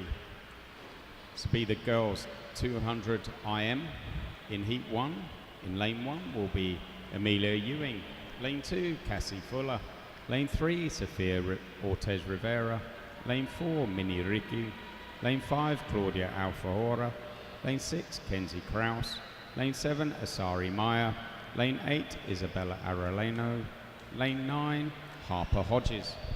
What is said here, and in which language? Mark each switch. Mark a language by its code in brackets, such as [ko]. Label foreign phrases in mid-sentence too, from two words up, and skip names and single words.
[en] This will be the girls 200 IM in heat 1. In lane 1 will be Amelia Ewing. Lane 2, Cassie Fuller. Lane 3, Sophia Ortez Rivera. Lane 4, Minnie Ricky. Lane 5, Claudia Alfahora. Lane 6, Kenzie Kraus. Lane 7, Asari Maya. Lane 8, Isabella Arellano. Lane 9, Harper Hodges.